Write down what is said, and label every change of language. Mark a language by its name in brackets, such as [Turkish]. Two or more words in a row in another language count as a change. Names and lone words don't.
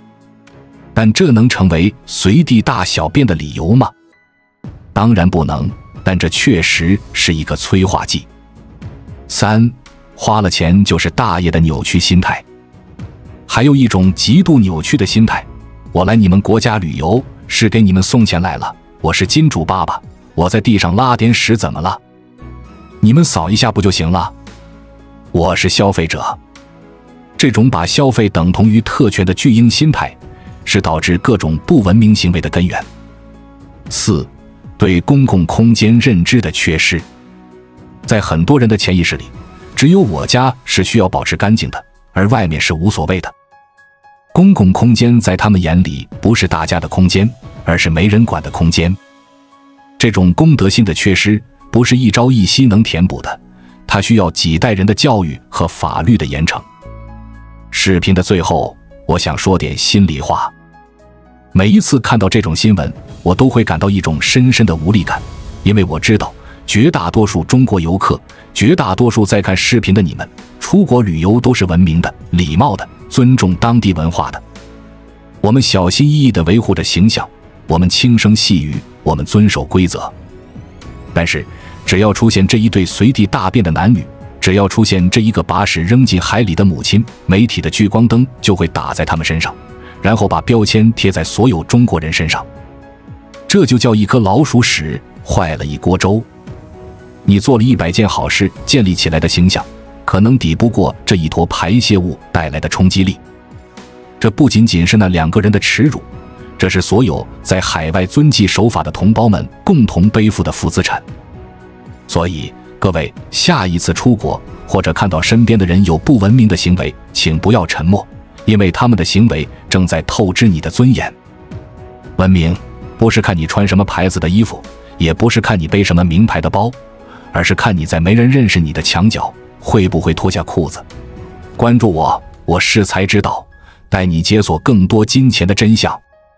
[Chinese] 但這能成為隨地大小便的理由嗎？當然不能，但這確實是一個催化劑。三、花了錢就是大爺的扭曲心態。還有一種極度扭曲的心態，我來你們國家旅遊是給你們送錢来了，我是金主爸爸，我在地上拉點屎怎麼了？你們掃一下不就行了？我是消費者。這種把消費等同於特權的巨嬰心態，是導致各種不文明行為的根源。四、對公共空間認知的缺失。在很多人的潛意識裡，只有我家是需要保持乾淨的，而外面是無所謂的。公共空間在他們眼裡不是大家的空間，而是沒人管的空間。這種公德心的缺失不是一朝一夕能填補的，它需要幾代人的教育和法律的嚴懲。視頻的最後，我想說點心裡話。每一次看到這種新聞，我都會感到一種深深的無力感，因為我知道絕大多數中國遊客，絕大多數在看視頻的你們，出國旅遊都是文明的、禮貌的，尊重當地文化的。我們小心翼翼地維護着形象，我們輕聲細語，我們遵守規則。但是，只要出現這一對隨地大便的男女，只要出現這一個把屎扔進海裡的母親，媒體的聚光燈就會打在他們身上，然後把標籤貼在所有中國人身上。這就叫一顆老鼠屎壞了一鍋粥。你做了100件好事建立起來的形象，可能抵不過這一坨排泄物帶來的衝擊力。這不僅僅是那2個人的恥辱，這是所有在海外遵紀守法的同胞們共同背負的負資產。所以，各位，下一次出國或者看到身邊的人有不文明的行為，請不要沉默，因為他們的行為正在透支你的尊嚴。文明不是看你穿什麼牌子的衣服，也不是看你背什麼名牌的包，而是看你在沒人認識你的牆角會不會脫下褲子。關注我，我是才知道，帶你解鎖更多金錢的真相。